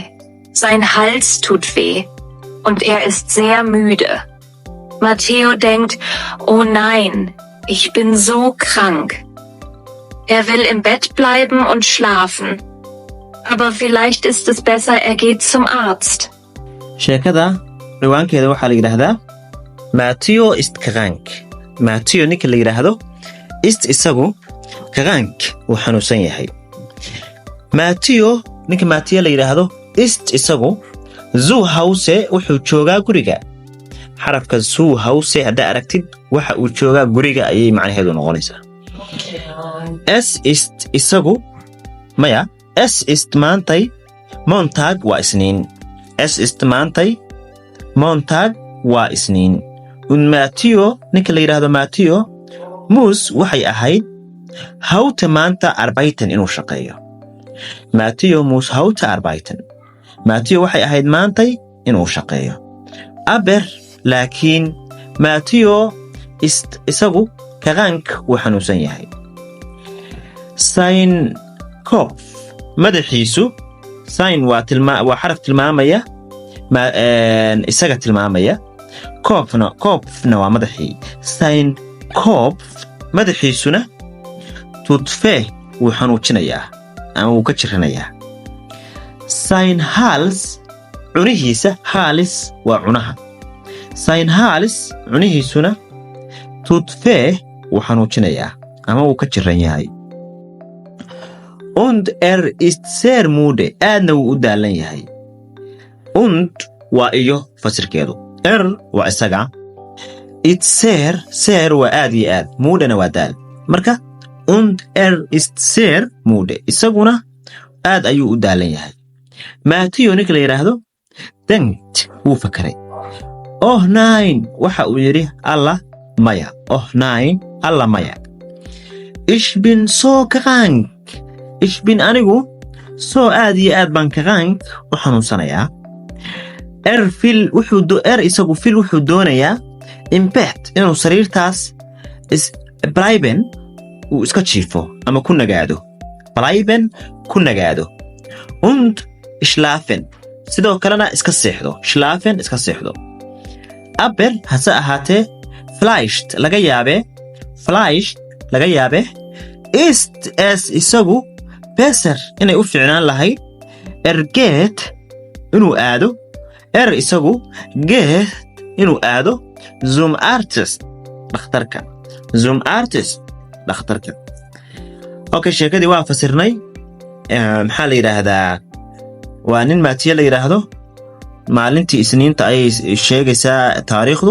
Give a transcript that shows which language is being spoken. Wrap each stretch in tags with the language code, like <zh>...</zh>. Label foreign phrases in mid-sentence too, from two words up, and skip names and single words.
<de>Sein Hals tut weh. Und er ist sehr müde. Matteo denkt, oh nein, ich bin so krank. Er will im Bett bleiben und schlafen. Aber vielleicht ist es besser, er geht zum Arzt.</de> <so>Sheekada riwaankeeda waxaa la yiraahdaa</so> <de>Matteo ist krank.</de> <so>Matteo ninka la yiraahdo ist isagu krank uu xanuunsan yahay. Matteo ninka Matteo la yiraahdo ist isagu</so> <de>zu Hause</de> <so>wuxuu joogaa guriga. Xarafka</so> <de>zu Hause</de> <so>hadda aragtid waxa uu joogaa guriga ayay macnaheedu noqonaysaa.</so> <de>Es ist</de> <so>isagu maya</so> <de>es ist</de> <so>maantay Montag waa isniin.</so> <de>Es ist</de> <so>maantay Montag waa isniin. Und Matteo ninka la yiraahdo Matteo muss waxay ahayd heute maanta arbeiten inuu shaqeeyo.</so> <de>Matteo muss heute arbeiten.</de> <so>Matteo waxay ahayd maantay inuu shaqeeyo. Aber laakiin Matteo ist isagu krank wuu xanuunsan yahay.</so> <de>Sein Kopf</de> <so>madaxiisu sein waa xaraf tilmaamaya isaga tilmaamaya kopfna waa madaxii.</so> <de>Sein Kopf</de> <so>madaxiisuna</so> <de>tut weh</de> <so>wuu xanuujinayaa ama wuu ka jiranayaa.</so> <de>Sein Hals</de> <so>cunihiisa Hals waa cunaha.</so> <de>Sein Hals</de> <so>cunihiisuna</so> <de>tut weh</de> <so>wuu xanuujinayaa ama wuu ka jiran yahay.</so> <de>Und ist sehr müde</de> <so>aadna wuu u daalan yahay. Und waa iyo fasirkeedu waa isaga.</so> <de>It's sehr</de> <so>waa aad iyo aad mudana waa daal marka</so> <de>und ist sehr müde</de> <so>isaguna aad ayuu u daalan yahay. Matteo ninka la yiraahdo denkt wuu fakaray.</so> <de>Oh nein</de> <so>waxa uu yiri alla maya.</so> <de>Oh nein</de> <so>alla maya.</so> <de>Ich bin so krank. Ich bin</de> <so>anigu so aad iyo aad baan krank u xanuunsanayaa. Isagu fil wuxuu doonayaa</so> <de>in bed</de> <so>inuu sariirtaas bleiben uu iska jiifo ama ku nagaado. Bleiben ku nagaado.</so> <de>Und schlafen</de> <so>sidoo kalena iska seexdo. Schlafen iska seexdo. Aber hase ahaatee vielleicht laga yaabe</so> <de>ist es</de> <so>isagu besser inay u fiicnaan lahayd geht inuu aado isagu geht inuu aado</so> <de>zum Arzt</de> <so>dhakhtarka. Okay, sheekadii waa fasirnay. Maxaa la yiraahdaa waa nin Matteo la yiraahdo maalintii isniinta ay sheegaysaa taariikhdu.</so>